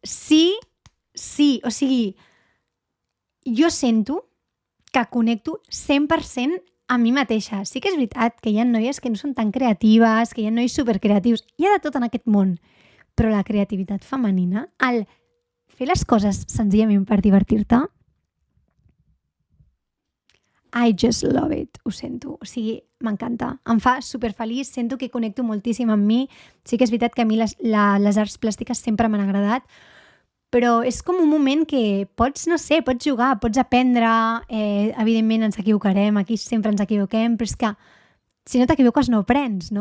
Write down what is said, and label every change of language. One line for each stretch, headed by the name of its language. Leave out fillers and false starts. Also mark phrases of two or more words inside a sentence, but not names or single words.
Catalan: O sigui, jo sento que connecto 100% amb mi mateixa. Sí que és veritat que hi ha noies que no són tan creatives, que hi ha nois supercreatius. Hi ha de tot en aquest món. Però la creativitat femenina, el fer les coses senzillament per divertir-te,
English: I just love it,
Catalan: ho sento. O sigui, m'encanta. Em fa superfeliç, sento que connecto moltíssim amb mi. Sí que és veritat que a mi les arts plàstiques sempre m'han agradat, però és com un moment que pots jugar, pots aprendre, evidentment ens equivocarem, aquí sempre ens equivoquem, però és que si no t'equivoques no aprens, no?